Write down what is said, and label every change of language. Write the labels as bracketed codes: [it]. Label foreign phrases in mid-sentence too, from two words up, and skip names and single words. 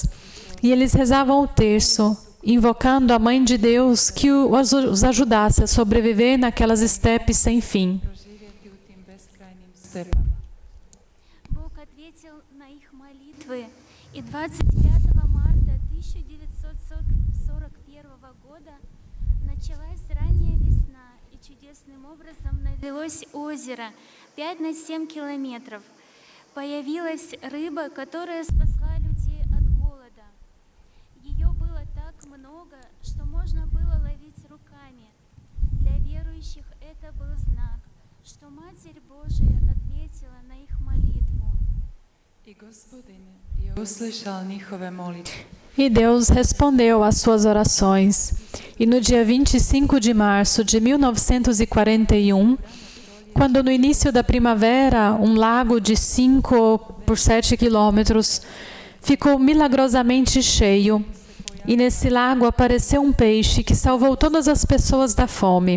[pt] E eles rezavam o terço, invocando a Mãe de Deus que os ajudasse a sobreviver naquelas estepes sem fim. [ru] Бог ответил на их молитвы, и 25 марта 1941 года началась ранняя весна, и чудесным образом навелось озеро 5 на 7 километров. Появилась рыба, которая спасла людей от голода. Ее было так много, что можно было ловить руками. Для верующих это был знак, что Матерь Божия ответила на их молитву. [pt] E Deus respondeu às suas orações. E no dia 25 de março de 1941, quando no início da primavera, um lago de 5 por 7 quilômetros ficou milagrosamente cheio, e nesse lago apareceu um peixe que salvou todas as pessoas da fome.